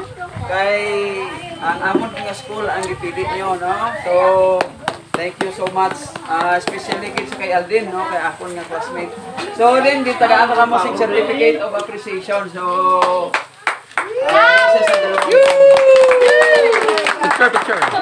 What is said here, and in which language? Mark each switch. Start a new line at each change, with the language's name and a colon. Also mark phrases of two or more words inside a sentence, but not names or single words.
Hiligaynon: Kay ang amon nga school ang gipilit nyo, no?
English: So, thank you so much.
Hiligaynon: Especially kay Aldin, no? Kay akon nga classmate. So, din dito tagaan ka mo
English: certificate of appreciation.
Hiligaynon: So,
English: Picture.